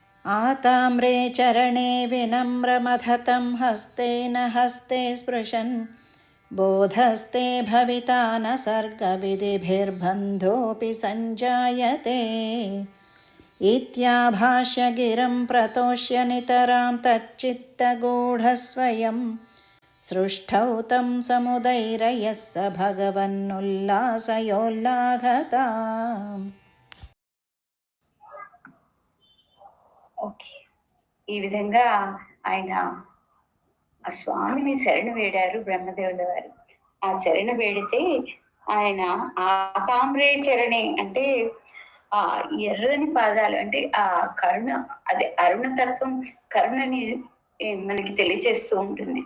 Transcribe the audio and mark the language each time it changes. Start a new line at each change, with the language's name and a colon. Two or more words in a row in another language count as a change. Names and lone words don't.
Sanskrit: आताम्रे चरणे विनम्रमधतं हस्तेन हस्ते स्पृशन् बोधस्ते भविता न सर्गविधिभिर्बन्धोऽपि सञ्जायते इत्याभाष्य गिरं प्रतोष्य नितरां तच्चित्तगूढस्वयं सृष्टौ तं समुदैरयः स भगवन्नुल्लासयोल्लाघताम्.
Telugu: ఓకే, ఈ విధంగా ఆయన ఆ స్వామిని శరణు వేడారు బ్రహ్మదేవుల వారు. ఆ శరణు వేడితే ఆయన
Sanskrit: आताम्रे चरणे
Telugu: అంటే ఆ ఎర్రని పాదాలు అంటే ఆ కరుణ, అదే అరుణతత్వం, కరుణని మనకి తెలియచేస్తూ ఉంటుంది.